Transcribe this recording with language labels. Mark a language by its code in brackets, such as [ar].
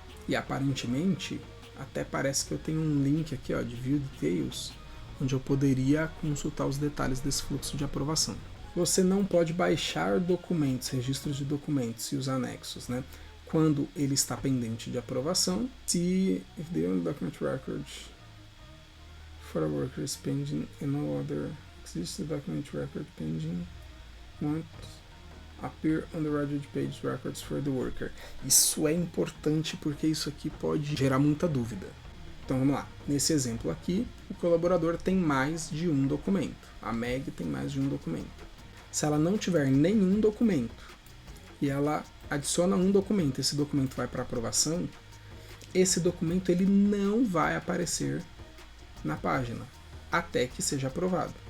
[pt] E aparentemente, até parece que eu tenho um link aqui de View Details, onde eu poderia consultar os detalhes desse fluxo de aprovação. Você não pode baixar documentos, registros de documentos e os anexos, né? Quando ele está pendente de aprovação. [en] Se if the only document record for a worker is pending and no other exists, the document record pending won't appear on the Redwood page records for the worker. [pt] Isso é importante porque isso aqui pode gerar muita dúvida. Então vamos lá. Nesse exemplo aqui, o colaborador tem mais de um documento. A Meg tem mais de um documento. Se ela não tiver nenhum documento e ela adiciona um documento, esse documento vai para aprovação, esse documento ele não vai aparecer na página até que seja aprovado.